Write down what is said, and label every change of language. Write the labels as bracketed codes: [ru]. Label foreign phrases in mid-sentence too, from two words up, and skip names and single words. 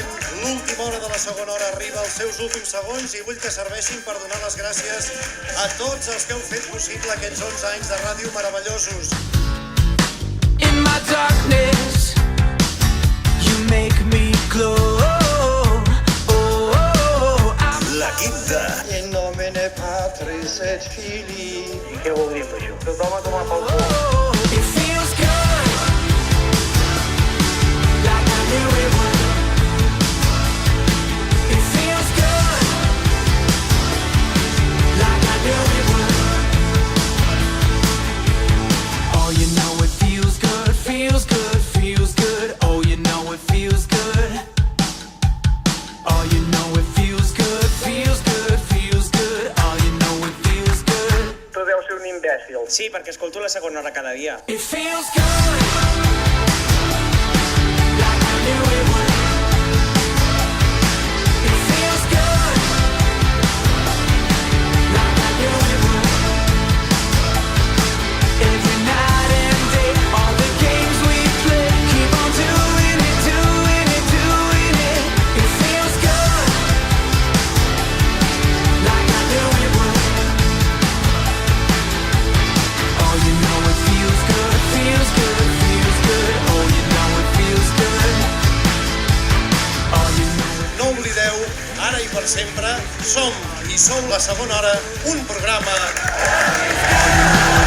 [ca] L'última hora de la segona hora arriba als seus últims segons i vull que serveixin per donar les gràcies a tots els que heu fet possible aquests 11 anys de ràdio meravellosos. [en] In my darkness, you make me glow. [ca] L'equip de... [la] In nomine Patris et Filii. [es] ¿Y qué [ca] vol dir això? Tothom a tomar pel cul. [en] It feels good, like I knew it would. It feels good, like I knew it would. Oh, you know it feels good, feels good, feels good. Oh, you know it feels good. Oh, you know it feels good, feels good, feels good. Oh, you know it feels good. [ca] Tu deus ser un imbècil. Sí, perquè escolto la segona hora cada dia. [en] It feels good, like I knew it would. It feels good, like I knew it would. Every night and day, all the games we play, keep on doing it, doing it, doing it. It feels good, like I knew it would. Oh, you know it feels good, feels good, feels good. Oh, you know it feels good. [ca] ara i per sempre, som i sou la segona hora, un programa